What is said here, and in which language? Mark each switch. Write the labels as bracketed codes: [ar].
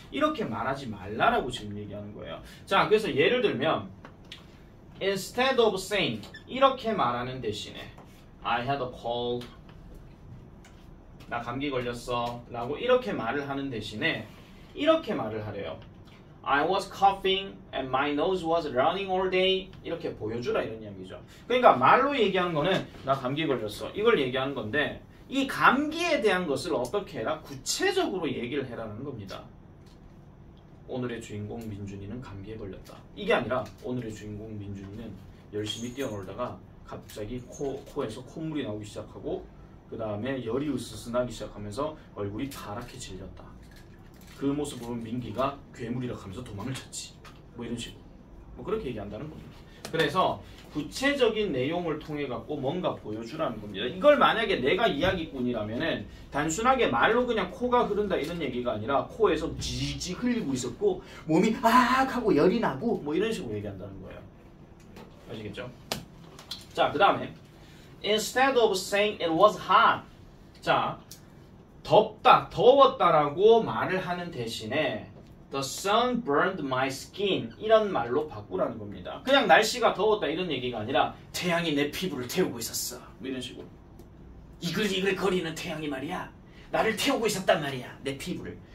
[ko] 이렇게 말하지 말라라고 지금 얘기하는 거예요. 자 그래서 예를 들면 [en] instead of saying [ko] 이렇게 말하는 대신에 [en] I had a cold [ko] 나 감기 걸렸어 라고 이렇게 말을 하는 대신에 이렇게 말을 하래요. [en] I was coughing and my nose was running all day [ko] 이렇게 보여주라 이런 이야기죠. 그러니까 말로 얘기하는 거는 나 감기 걸렸어 이걸 얘기하는 건데 이 감기에 대한 것을 어떻게 해라? 구체적으로 얘기를 해라는 겁니다. 오늘의 주인공 민준이는 감기에 걸렸다. 이게 아니라 오늘의 주인공 민준이는 열심히 뛰어놀다가 갑자기 코에서 콧물이 나오기 시작하고 그 다음에 열이 으스스 나기 시작하면서 얼굴이 파랗게 질렸다. 그 모습을 본 민기가 괴물이라 하면서 도망을 쳤지. 뭐 이런 식으로. 뭐 그렇게 얘기한다는 겁니다. 그래서 구체적인 내용을 통해 갖고 뭔가 보여주라는 겁니다. 이걸 만약에 내가 이야기꾼이라면은 단순하게 말로 그냥 코가 흐른다 이런 얘기가 아니라 코에서 지지 흘리고 있었고 몸이 아악 하고 열이 나고 뭐 이런 식으로 얘기한다는 거예요. 아시겠죠? 자, 그 다음에 [en] Instead of saying it was hot. [ko] 자, 덥다, 더웠다라고 말을 하는 대신에 [en] The sun burned my skin [ko] 이런 말로 바꾸라는 겁니다. 그냥 날씨가 더웠다 이런 얘기가 아니라 태양이 내 피부를 태우고 있었어. 뭐 이런 식으로. 이글이글 거리는 태양이 말이야. 나를 태우고 있었단 말이야. 내 피부를.